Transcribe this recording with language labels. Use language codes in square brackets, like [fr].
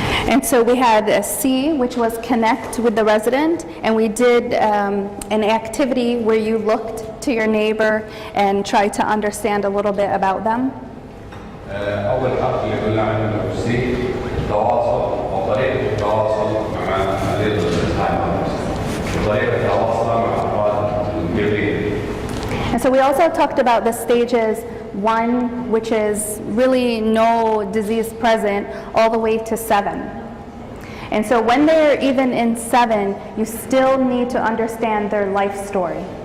[en] And so we had a C, which was connect with the resident, and we did an activity where you looked to your neighbor and tried to understand a little bit about them. [ar] أول حرف اللي قلنا عنه C التواصل وطريقة التواصل مع مريض الزهايمر وطريقة التواصل مع أفراد الجمعية. [en] And so we also talked about the stages 1, which is really no disease present, all the way to 7. And so when they're even in 7, you still need to understand their life story.